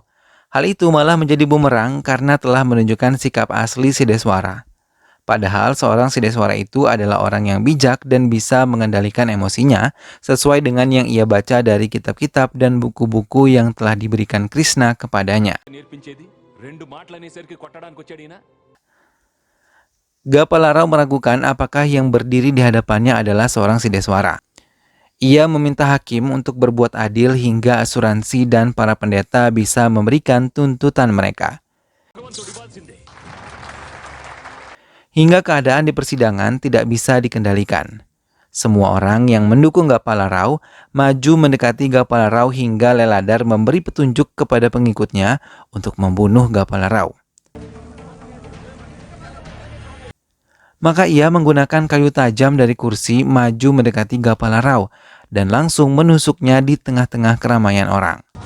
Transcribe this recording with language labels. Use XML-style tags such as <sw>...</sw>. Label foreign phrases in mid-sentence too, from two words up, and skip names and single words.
<id>Hal itu malah menjadi bumerang karena telah menunjukkan sikap asli Sideswara. Padahal seorang Sideswara itu adalah orang yang bijak dan bisa mengendalikan emosinya sesuai dengan yang ia baca dari kitab-kitab dan buku-buku yang telah diberikan Krishna kepadanya.</id> <te>నేర్పించేది 2 మాటలు అనేసరికి కొట్టడానికి వచ్చాడు ఈయన.</te> <id>Gopala Rao meragukan apakah yang berdiri di hadapannya adalah seorang Sideswara. Ia meminta hakim untuk berbuat adil hingga asuransi dan para pendeta bisa memberikan tuntutan mereka.</id> <te>భగవంతుడు ఇవ్వాల్సిందే.</te> <id>Hingga keadaan di persidangan tidak bisa dikendalikan. Semua orang yang mendukung Gopala Rao maju mendekati Gopala Rao hingga Leladar memberi petunjuk kepada pengikutnya untuk membunuh Gopala Rao. Maka ia menggunakan kayu tajam dari kursi maju mendekati Gopala Rao dan langsung menusuknya di tengah-tengah keramaian orang.</id>